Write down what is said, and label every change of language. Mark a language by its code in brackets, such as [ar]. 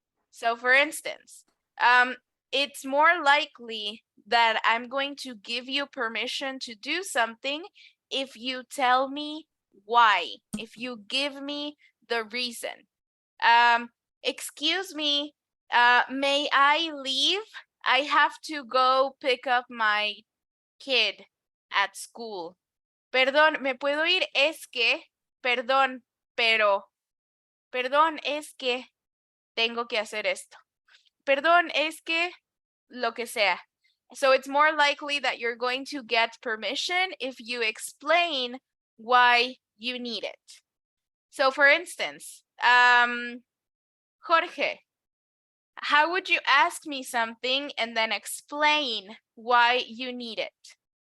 [en] So for instance, it's more likely that I'm going to give you permission to do something if you tell me why, if you give me the reason. Excuse me, may I leave? I have to go pick up my kid at school. [es] Perdón, ¿me puedo ir? Es que, perdón, pero, perdón, es que tengo que hacer esto. Perdón, es que lo que sea. [en] So it's more likely that you're going to get permission if you explain why you need it. So for instance, Jorge, how would you ask me something and then explain why you need it?